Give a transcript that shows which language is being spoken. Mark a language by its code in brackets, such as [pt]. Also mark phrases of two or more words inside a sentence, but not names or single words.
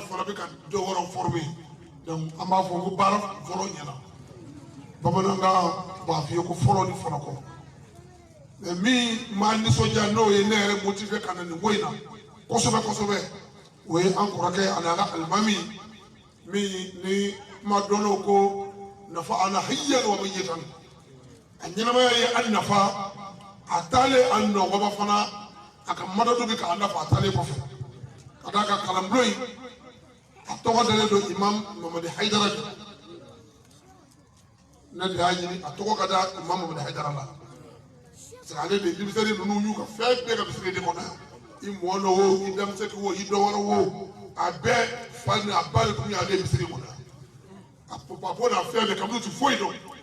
[bm] fana bɛ ka dɔ wɛrɛw formé donc an b'a fɔ ko baara fɔlɔ ɲɛna bamanankan b'a f'i ye ko fɔlɔ ni fɔlɔ kɔ mais min m'a nisɔndiya n'o ye ne yɛrɛ motivé ka na nin ko in na kosɛbɛ kosɛbɛ o ye an kɔrɔkɛ ani an ka alimami min ni kuma dɔnnaw ko nafa [ar] أنا حيا وميتا [bm] a ɲɛnamaya ye an nafa a taalen an nɔgɔba fana a ka madadu bɛ k'a nafa a taalen kɔfɛ ka d'a kan kalanbulon in a tɔgɔ dalen don imam Mamadi Hayidara de ne de y'a ɲini a tɔgɔ ka da imam Mamadi Hayidara la parce que ale de denmisɛnnin ninnu y'u ka fɛn bɛɛ ka misiri de kɔnɔ i mɔɔ dɔ wo i denmisɛnnin wo i dɔ wɛrɛ wo a bɛɛ fa ni a ba de tun y'ale misiri kɔnɔ a papa n'a fɛn bɛɛ kabini tu foyi dɔn